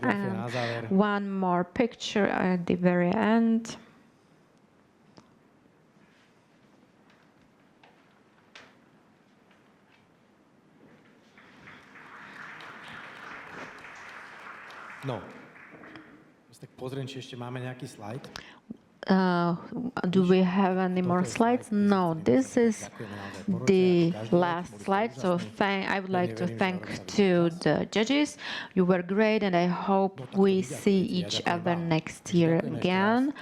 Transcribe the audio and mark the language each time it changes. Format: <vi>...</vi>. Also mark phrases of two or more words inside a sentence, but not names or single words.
<en>And one more picture at the very end.</en> <sk>No. Tak pozriem, či ešte máme nejaký slide.</sk> <en>Do we have any more slides? No, this is the last slide. So I would like to thank to the judges. You were great, and I hope we see each other next year again.</en>